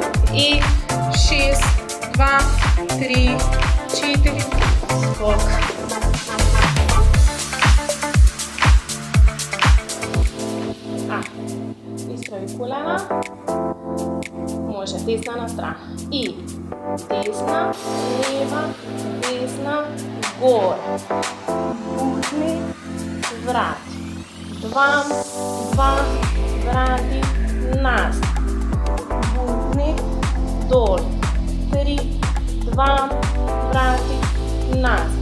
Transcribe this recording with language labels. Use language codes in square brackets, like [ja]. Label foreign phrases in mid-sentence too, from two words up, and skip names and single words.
[hr] I 6, 2, 3, 4, skok. Ispravi kolena. Može, desna na stran. I desna, leva, desna, gor. Buhni, vrati. Dva, vrati, nazad. Buhni, dol. 3, 2, vrati, nazad.